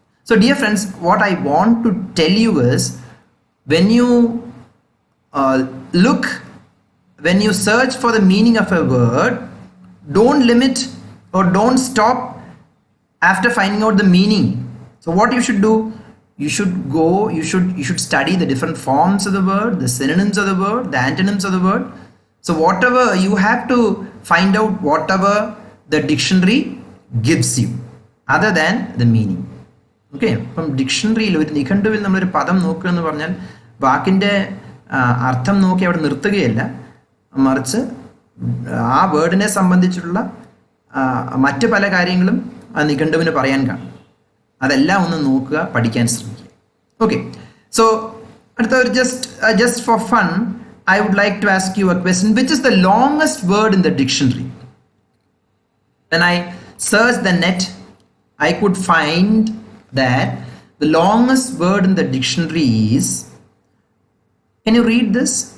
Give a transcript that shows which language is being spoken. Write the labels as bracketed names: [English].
[English] So dear friends, what I want to tell you is, when you when you search for the meaning of a word, don't limit or don't stop after finding out the meaning. So what you should do, you should study the different forms of the word, the synonyms of the word, the antonyms of the word. So whatever you have to find out, whatever the dictionary gives you, other than the meaning. Okay, from dictionary [Malayalam] ഒരു നിഘണ്ടുവിൽ നമ്മളൊരു പദം നോക്കുക എന്ന് പറഞ്ഞാൽ വാക്കിൻ്റെ അർത്ഥം നോക്കി അവിടെ നിർത്തുകയല്ല, മറിച്ച് ആ വേർഡിനെ സംബന്ധിച്ചുള്ള മറ്റ് പല കാര്യങ്ങളും ആ നിഘണ്ടുവിന് പറയാൻ കാണും. അതെല്ലാം ഒന്ന് നോക്കുക, പഠിക്കാൻ ശ്രമിക്കുക. [English] Okay, so അടുത്ത just for fun, I would like to ask you a question. Which is the longest word in the dictionary? When I searched the net, I could find that the longest word in the dictionary is, can you read this?